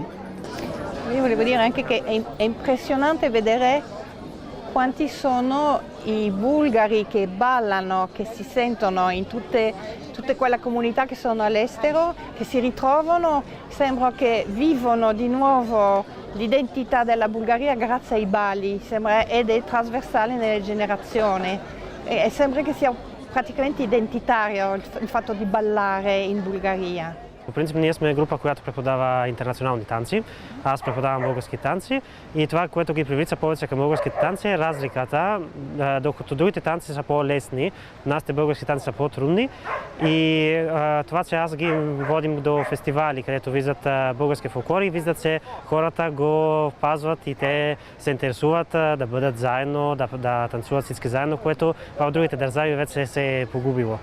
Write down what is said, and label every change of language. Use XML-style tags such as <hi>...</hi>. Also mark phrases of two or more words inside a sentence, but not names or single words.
<it>Io volevo dire anche che è impressionante vedere quanti sono i bulgari che ballano, che si sentono in tutte tutte quelle comunità che sono all'estero, che si ritrovano, sembra che vivono di nuovo l'identità della Bulgaria grazie ai balli, ed è trasversale nelle generazioni. E sembra che sia praticamente identitario il fatto di ballare in Bulgaria.</it> <bg>По принцип, ние сме група, която преподава интернационални танци. Аз преподавам български танци и това, което ги привлича повече към българските танци е разликата. Докато другите танци са по-лесни, нашите български танци са по-трудни. И това, че аз ги водим до фестивали, където виждат български фолклори, виждат, че хората го пазват и те се интересуват да бъдат заедно, да танцуват всички заедно, което в другите държави вече се е погубило.</bg>